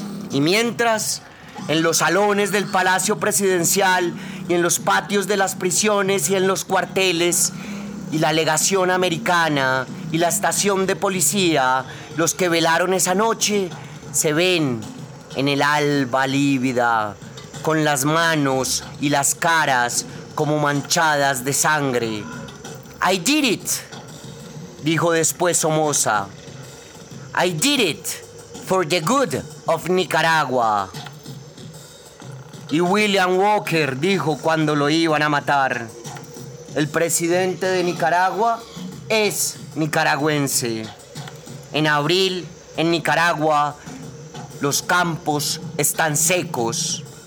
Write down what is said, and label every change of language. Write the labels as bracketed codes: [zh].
[es] Y mientras, en los salones del Palacio Presidencial y en los patios de las prisiones y en los cuarteles y la legación americana y la estación de policía, los que velaron esa noche se ven en el alba lívida, con las manos y las caras como manchadas de sangre. [en] I did it, [es] dijo después [en] Somoza. I did it for the good of Nicaragua. [es] Y William Walker dijo cuando lo iban a matar, el presidente de Nicaragua es nicaragüense. En abril, en Nicaragua, los campos están secos.